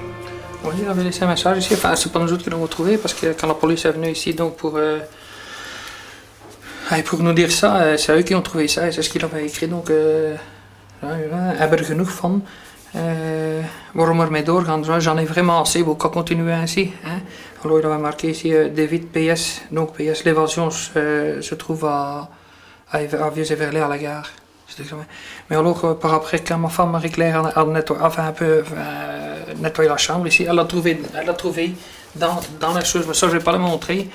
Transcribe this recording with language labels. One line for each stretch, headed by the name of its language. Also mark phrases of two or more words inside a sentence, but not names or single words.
French: Oui, il avait laissé un message ici. Enfin, c'est pas nous autres qui l'avons trouvé parce que quand la police est venue ici donc pour nous dire ça, c'est eux qui ont trouvé ça et c'est ce qu'il avait écrit. Donc,
Dutch: hebben genoeg van. Waarom ermee doorgaan?
French: J'en ai vraiment assez, vous qu'à continuer ainsi. Hein? Alors il avait marqué ici David PS. Donc PS, l'évasion se trouve à Vieux-Everley à la gare. Mais alors, par après, quand ma femme Marie-Claire a nettoyé la chambre ici, elle l'a trouvé dans la chose, mais ça je ne vais pas le montrer.